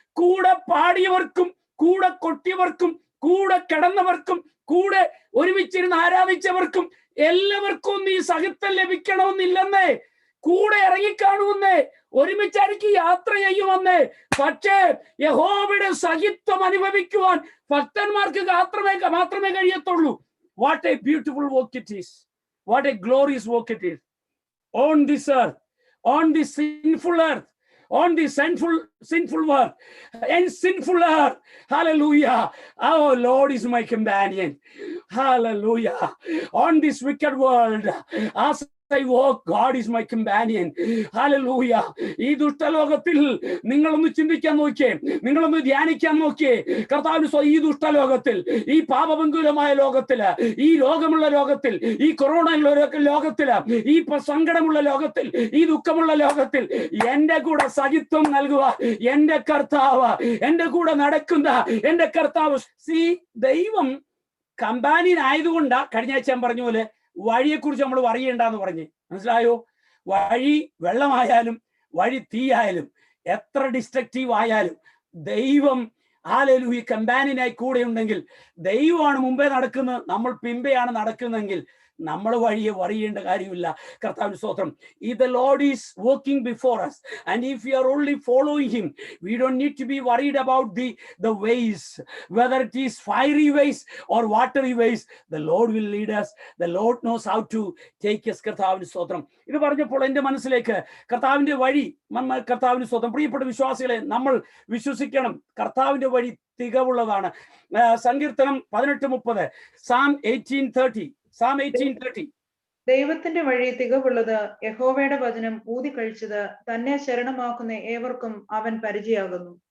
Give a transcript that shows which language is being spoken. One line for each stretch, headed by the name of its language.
Malayalam: കൂടെ പാടിയവർക്കും കൂടെ കൊട്ടിയവർക്കും കൂടെ കിടന്നവർക്കും കൂടെ ഒരുമിച്ചിരുന്ന് ആരാധിച്ചവർക്കും എല്ലാവർക്കും ഈ സഹിത്വം ലഭിക്കണമെന്നില്ലെന്നേ. കൂടെ ഇറങ്ങിക്കാണുവന്നേ, ഒരുമിച്ചായിരിക്കും യാത്ര ചെയ്യുമെന്നേ. പക്ഷേ യഹോവയുടെ സഹിത്വം അനുഭവിക്കുവാൻ ഭക്തന്മാർക്ക് മാത്രമേ കഴിയത്തുള്ളൂ.
English: What a beautiful work it is. What a glorious work it is. On this earth, on this sinful earth, on the sinful world and sinful earth. Hallelujah. Our Lord is my companion. Hallelujah. On this wicked world, as I walk, God is my companion. Hallelujah.
Malayalam: ഈ ദുഷ്ടലോകത്തിൽ നിങ്ങളൊന്ന് ചിന്തിക്കാൻ നോക്കിയേ, നിങ്ങളൊന്ന് ധ്യാനിക്കാൻ നോക്കിയേ. കർത്താവിന് ഈ ദുഷ്ടലോകത്തിൽ, ഈ പാപപങ്കുലമായ ലോകത്തില്, ഈ രോഗമുള്ള ലോകത്തിൽ, ഈ കൊറോണ ലോകത്തില്, ഈ സങ്കടമുള്ള ലോകത്തിൽ, ഈ ദുഃഖമുള്ള ലോകത്തിൽ എന്റെ കൂടെ സഹിത്വം നൽകുക എന്റെ കർത്താവ്, എന്റെ കൂടെ നടക്കുന്ന എന്റെ കർത്താവ്. ദൈവം കമ്പാനിയൻ ആയതുകൊണ്ടാ കഴിഞ്ഞ ആഴ്ച ഞാൻ പറഞ്ഞ പോലെ വഴിയെക്കുറിച്ച് നമ്മൾ അറിയണ്ടെന്ന് പറഞ്ഞ്. മനസ്സിലായോ? വഴി വെള്ളമായാലും വഴി തീയായാലും എത്ര ഡിസ്ട്രക്റ്റീവ് ആയാലും ദൈവം ഹല്ലേലൂയ കമ്പാനിയനായി കൂടെ ഉണ്ടെങ്കിൽ, ദൈവമാണ് മുമ്പേ നടക്കുന്നത്, നമ്മൾ പിമ്പെയാണ് നടക്കുന്നതെങ്കിൽ നമ്മൾ വഴിയെ അറിയേണ്ട കാര്യമില്ല. കർത്താവിന് സ്തോത്രം.
English: If the Lord is working before us and if we are only following him, we don't need to be worried about the ways, whether it is fiery ways or watery ways. The Lord will lead us. The Lord knows how to take us.
Malayalam: കർത്താവിന് സ്തോത്രം. ഇത് പറഞ്ഞപ്പോൾ എൻ്റെ മനസ്സിലേക്ക് കർത്താവിന്റെ വഴി, കർത്താവിന് സ്തോത്രം. പ്രിയപ്പെട്ട വിശ്വാസികളെ, നമ്മൾ വിശ്വസിക്കണം കർത്താവിന്റെ വഴി തികവുള്ളതാണ്. സങ്കീർത്തനം 18:30,
English: Psalm 18:30. Psalm 18:30.
Malayalam: ദൈവത്തിന്റെ വഴി തികവുള്ളത്, യഹോവയുടെ വചനം ഊതിക്കഴിച്ചത്, തന്നെ ശരണമാക്കുന്ന ഏവർക്കും അവൻ പരിചയാകുന്നു.